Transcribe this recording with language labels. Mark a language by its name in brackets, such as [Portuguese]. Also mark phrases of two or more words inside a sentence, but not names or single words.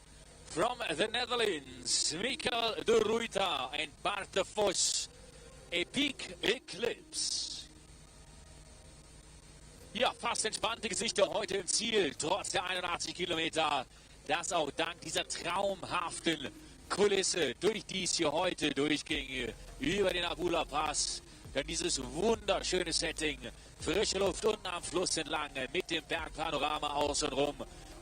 [English] From the Netherlands, Michael de Ruita and Bart de Vos, Epic Eclipse. [German] Ja, fast entspannte Gesichter heute im Ziel, trotz der 81 Kilometer. Das auch dank dieser traumhaften Kulisse, durch die es hier heute durchging, über den Albula Pass. Dann dieses wunderschöne Setting, frische Luft unten am Fluss entlang, mit dem Bergpanorama außenrum.